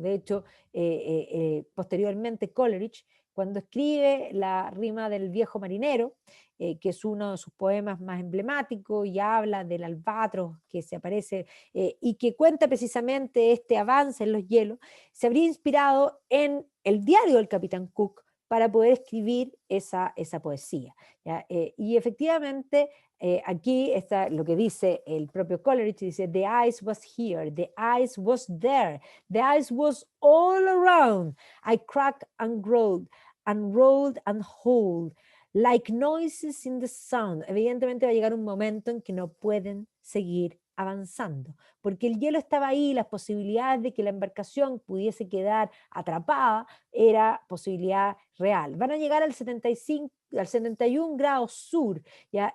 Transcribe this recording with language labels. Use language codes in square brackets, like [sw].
[es] De hecho, posteriormente Coleridge, cuando escribe la rima del viejo marinero, que es uno de sus poemas más emblemáticos y habla del albatros que se aparece y que cuenta precisamente este avance en los hielos, se habría inspirado en el diario del capitán Cook para poder escribir esa poesía. ¿Ya? Y efectivamente aquí está lo que dice el propio Coleridge, dice, [en] the ice was here, the ice was there, the ice was all around, I cracked and rolled and hold, like noises in the sound. [es] Evidentemente va a llegar un momento en que no pueden seguir avanzando, porque el hielo estaba ahí, las posibilidades de que la embarcación pudiese quedar atrapada era posibilidad real. Van a llegar al 75, al 71 grados sur, ¿ya?